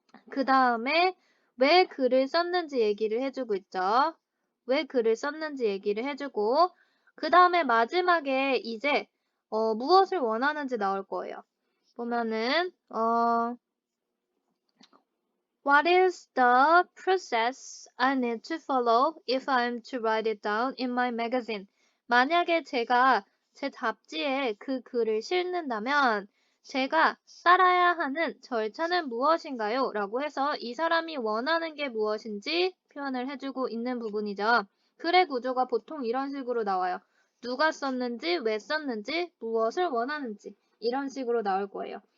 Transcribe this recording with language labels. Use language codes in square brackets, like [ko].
[ko] 그 다음에 왜 글을 썼는지 얘기를 해주고 있죠. 왜 글을 썼는지 얘기를 해주고 그 다음에 마지막에 이제 무엇을 원하는지 나올 거예요. 보면은 [en] What is the process I need to follow if I'm to write it down in my magazine? [ko] 만약에 제가 제 잡지에 그 글을 실는다면 제가 따라야 하는 절차는 무엇인가요? 라고 해서 이 사람이 원하는 게 무엇인지 표현을 해주고 있는 부분이죠. 글의 구조가 보통 이런 식으로 나와요. 누가 썼는지, 왜 썼는지, 무엇을 원하는지 이런 식으로 나올 거예요.